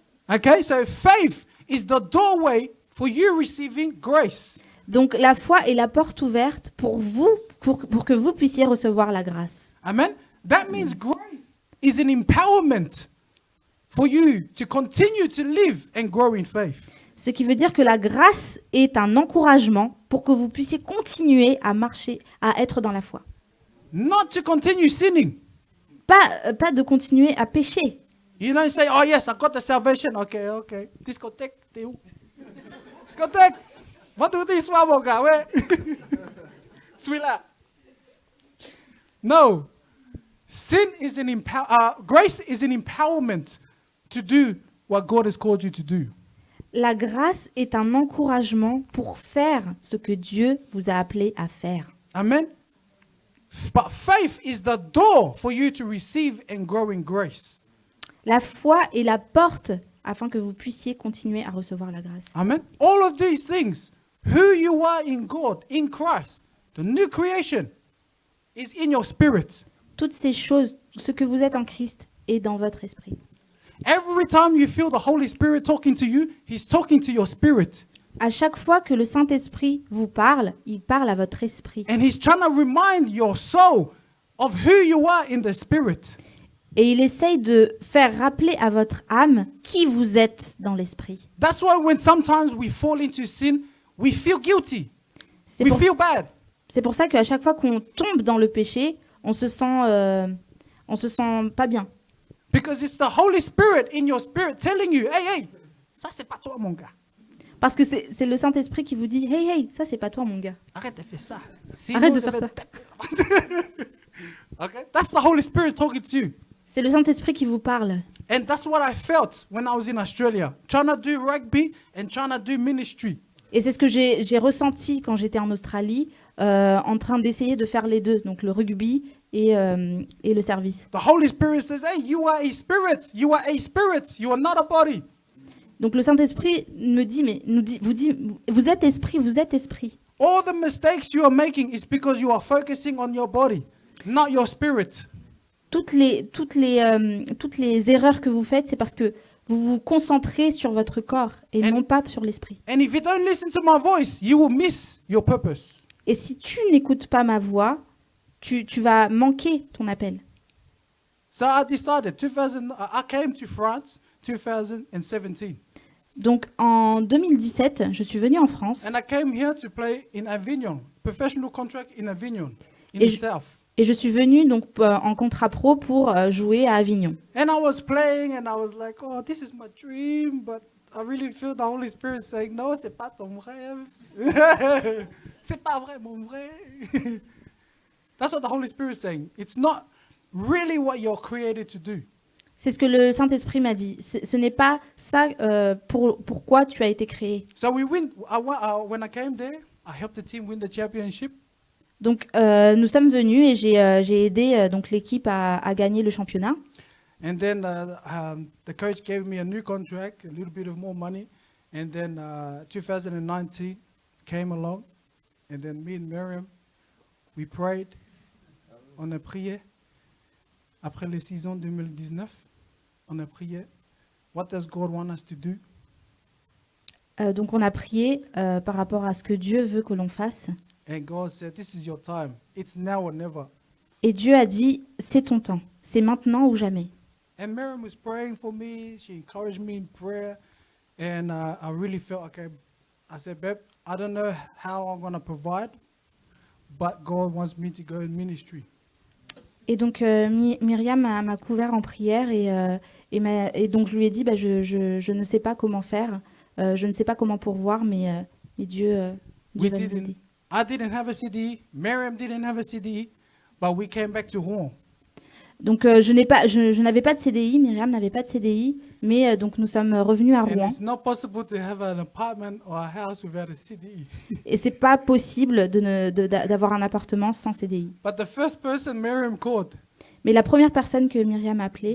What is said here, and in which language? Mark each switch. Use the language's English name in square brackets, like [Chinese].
[English] Okay, so faith is the doorway for you receiving grace. [French] Donc, la foi est la porte ouverte pour vous, pour que vous puissiez recevoir la grâce. [English] Amen. That means grace is an empowerment for you to continue to live and grow in faith. [French] Ce qui veut dire que la grâce est un encouragement pour que vous puissiez continuer à marcher, à être dans la foi. [English] Not to continue sinning. [French] Pas de continuer à pécher. [English] You know, you say, oh yes, I got the salvation. [French] Okay, okay. Discothèque, t'es où? Discothèque. Va tout dire soir, mon gars, ouais. Celui-là. [English] No. Sin is grace is an empowerment to do what God has called you to do. [French] La grâce est un encouragement pour faire ce que Dieu vous a appelé à faire. [English] Amen. But faith is the door for you to receive and grow in grace. [French] La foi est la porte afin que vous puissiez continuer à recevoir la grâce. [English] Amen. All of these things, who you are in God, in Christ, the new creation, is in your spirit. [French] Toutes ces choses, ce que vous êtes en Christ, est dans votre esprit. [English] Every time you feel the Holy Spirit talking to you, He's talking to your spirit. [French] À chaque fois que le Saint-Esprit vous parle, il parle à votre esprit. [English] And He's trying to remind your soul of who you are in the spirit. [French] Et il essaye de faire rappeler à votre âme qui vous êtes dans l'esprit. [English] That's why when sometimes we fall into sin, we feel guilty. [French] C'est [English] We [French] pour, [English] feel bad. [French] c'est pour ça qu'à chaque fois qu'on tombe dans le péché, on se sent pas bien. [English] Because it's the Holy Spirit in your spirit telling you, hey, hey, [French] ça c'est pas toi mon gars. Parce que c'est le Saint-Esprit qui vous dit « Hey, hey, ça c'est pas toi mon gars. Arrête de faire ça. Arrête de faire ça. » [English] Okay? That's the Holy Spirit talking to you. [French] C'est le Saint-Esprit qui vous parle. [English] And that's what I felt when I was in Australia, trying to do rugby and trying to do ministry. [French] Et c'est ce que j'ai ressenti quand j'étais en Australie, en train d'essayer de faire les deux, donc le rugby et le service. [English] The Holy Spirit says, hey, you are a spirit. You are a spirit. You are not a body. [French] Donc le Saint-Esprit nous dit, vous êtes esprit, vous êtes esprit. [English] All the mistakes you are making is because you are focusing on your body, not your spirit. [French] Toutes les erreurs que vous faites, c'est parce que vous vous concentrez sur votre corps et non pas sur l'esprit. [English] And if you don't listen to my voice, you will miss your purpose. [French] Et si tu n'écoutes pas ma voix, tu vas manquer ton appel. [English] So I decided, I came to France 2017. [French] Donc en 2017, je suis venue en France [English] And I came here to play in Avignon, professional contract in Avignon, in [French] Et [English] the [French] je- [English] south. [French] et je suis venue donc en contrat pro pour jouer à Avignon. [English] And I was playing and I was like, oh, this is my dream, but I really feel the Holy Spirit saying, no, [French] c'est pas ton rêve. C'est pas vrai, mon vrai. [English] That's what the Holy Spirit is saying. It's not really what you're created to do. [French] C'est ce que le Saint-Esprit m'a dit. Ce n'est pas ça pourquoi tu as été créé. [English] So we win. When I came there, I helped the team win the championship. [French] Donc nous sommes venus et j'ai aidé donc l'équipe à gagner le championnat. [English] And then the coach gave me a new contract, a little bit of more money. And then 2019 came along. And then me and Miriam, we prayed. [French] On a prié. Après les saisons 2019, on a prié. [English] What does God want us to do? [French] Donc on a prié par rapport à ce que Dieu veut que l'on fasse. [English] And God said, this is your time. It's now or never. [French] Et Dieu a dit, c'est ton temps, c'est maintenant ou jamais. [English] And Miriam was praying for me. She encouraged me in prayer. And I really felt, okay, I said, babe, I don't know how I'm going to provide, but God wants me to go in ministry. [French] Et donc Myriam m'a couvert en prière et donc je lui ai dit, bah, je ne sais pas comment faire, je ne sais pas comment pourvoir, mais Dieu va nous aider. [English] I didn't have a CD. Miriam didn't have a CD, but we came back to home. [French] Donc je n'avais pas de CDI, Myriam n'avait pas de CDI, mais donc nous sommes revenus à [English] And [French] Rouen. [English] it's not possible to have an apartment or a house without a CDE. [French] Et c'est pas possible d'avoir un appartement sans CDI. [English] But the first person Miriam called, [French] Mais la première personne que Myriam a appelée,